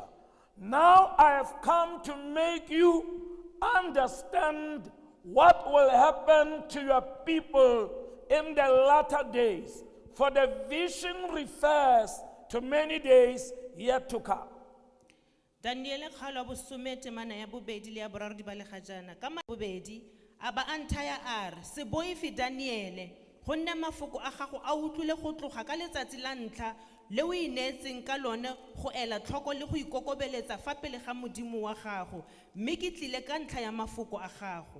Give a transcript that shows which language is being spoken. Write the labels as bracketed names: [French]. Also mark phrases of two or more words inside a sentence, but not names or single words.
[English] Now I have come to make you understand what will happen to your people in the latter days, for the vision refers to many days yet to come. [Tswana] Daniele kgaolo ya bosome temana ya bobedi le ya boraro di balega jana. Ka bobedi a ba anthaya a re, se boifi Daniele, gonne mafoko a gago a utlwile go tloga ka letsatsi la ntlha le o ineetseng ka lone go ela tlhoko le go ikokobeletsa fa pele ga modimo wa gago, mme ke tlile ka ntlha ya mafoko a gago.